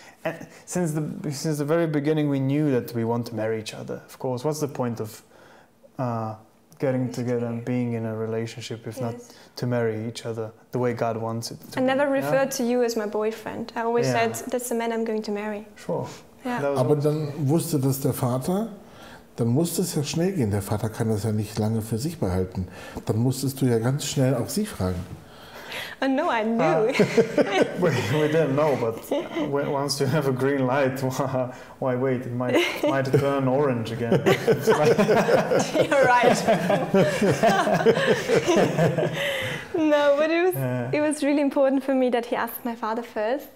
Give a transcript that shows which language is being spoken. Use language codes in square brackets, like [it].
[en] And since the very beginning, we knew that we want to marry each other. Of course, what's the point of getting together and being in a relationship if not to marry each other the way God wants it to I never referred to you as my boyfriend. I always said, that's the man I'm going to marry. Sure. Yeah. [de] Aber dann wusste das der Vater, dann musste es ja schnell gehen. Der Vater kann das ja nicht lange für sich behalten. Dann musstest du ja ganz schnell auch sie fragen. [en] No, I knew. We didn't know, but once you have a green light, why wait? It might turn orange again. You're right. No, but it was really important for me that he asked my father first.